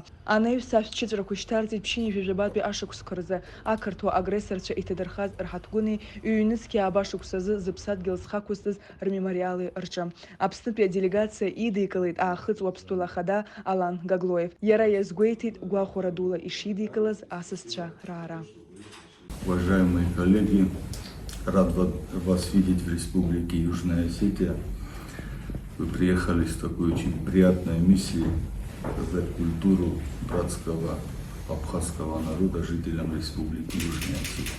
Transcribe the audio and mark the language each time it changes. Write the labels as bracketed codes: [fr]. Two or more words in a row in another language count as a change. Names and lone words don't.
[ab] Анаҩс ашәҭчыҵәрақәа шьҭарҵеит ԥшьынҩажәа жәабатәи ашықәсқәа рзы ақырҭуа агрессорцәа иҭадырхаз рҳаҭгәыни ҩ-нызқьи аабашықәсазы зыԥсадгьыл зхақәызтыз рмемориали рҿы. Аԥснытәи аделегациа идикылеит Аахыҵ уаԥстәыла ахада Алан Гаглоев. Иара иазгәеиҭеит гәахәара дула ишидикылаз асасцәа раара. [ru] Уважаемые коллеги, рад вас видеть в Республике Южная Осетия. Вы приехали с такой очень приятной миссией показать культуру братского абхазского народа жителям Республики Южная Осетия.